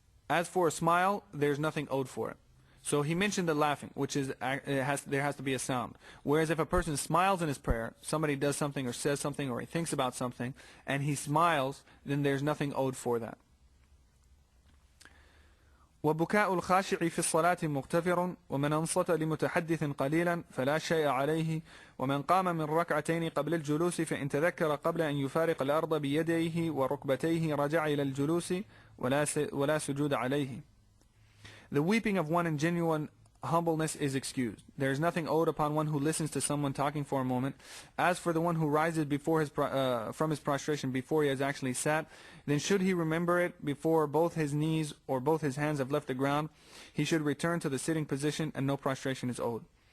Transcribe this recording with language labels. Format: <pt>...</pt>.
<en>As for a smile, there's nothing owed for it. So he mentioned the laughing, which is there has to be a sound. Whereas if a person smiles in his prayer, somebody does something or says something or he thinks about something and he smiles, then there's nothing owed for that.</en> <ar>وبكاء الخاشع في الصلاة مغتفر ومن أنصت لمتحدث قليلا فلا شيء عليه ومن قام من ركعتين قبل الجلوس فإن تذكر قبل أن يفارق الأرض بيديه وركبتيه رجع إلى الجلوس ولا سجود عليه.</ar> <en>The weeping of one in genuine humbleness is excused. There is nothing owed upon one who listens to someone talking for a moment. As for the one who rises from his prostration before he has actually sat, then should he remember it before both his knees or both his hands have left the ground, he should return to the sitting position and no prostration is owed.</en>